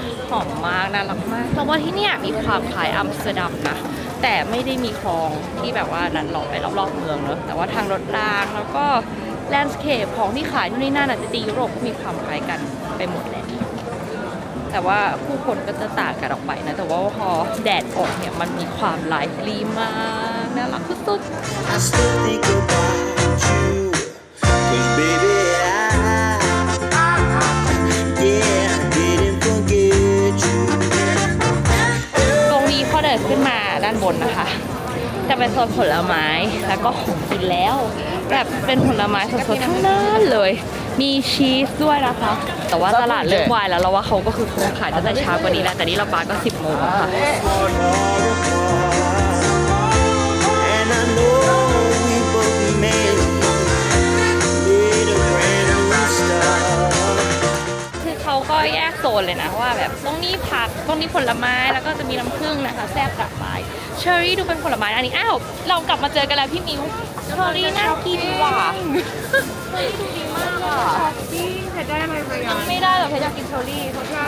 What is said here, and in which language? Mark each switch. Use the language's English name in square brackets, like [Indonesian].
[Thai] หอมมากน่ารักมากแต่ว่าที่เนี่ยมีความคล้ายอัมสเตอร์ดัมนะแต่ไม่ได้มีคลองที่แบบว่านั้นหลอกไปรอบๆเมืองเนอะแต่ว่าทางรถรางแล้วก็แลนด์สเคปของที่ขายที่นี่น่าจะตียุโรปก็มีความคล้ายกันไปหมดแหละแต่ว่าผู้คนก็จะต่างกันออกไปนะแต่ว่าพอแดดออกเนี่ยมันมีความไลฟ์ลีมากน่ารักสุด [English] I still think about you. 'Cause baby, yeah, I didn't forget you. [Thai] ๆตรงนี้พอเดินขึ้นมาด้านบนนะคะ จะเป็นโซนผลไม้แล้วก็ของกินแล้ว แบบเป็นผลไม้สดๆทั้งนั้นเลย มีชีสด้วยนะคะ แต่ว่าตลาดเลิกวายแล้วเราว่าเขาก็คือคงขายตั้งแต่เช้ากว่านี้แล้วแต่นี่เราปาก็ 10 โมงแล้วค่ะ [English] And I know we both made a brand new start. [Thai] คือเขาก็แยกโซนเลยนะว่าแบบตรงนี้ผักตรงนี้ผลไม้แล้วก็จะมีน้ำผึ้งนะคะแซ่บกลับไปเชอร์รี่ดูเป็นผลไม้อันนี้อ้าวเรากลับมาเจอกันแล้วพี่มิวเชอร์รี่น่ากินว่ะเชอร์รี่ดูดีมากอ่ะ จริงเธอได้อะไรไปอ่ะ ไม่ได้หรอกเพชรอยากกินเชอร์รี่เขาชอบ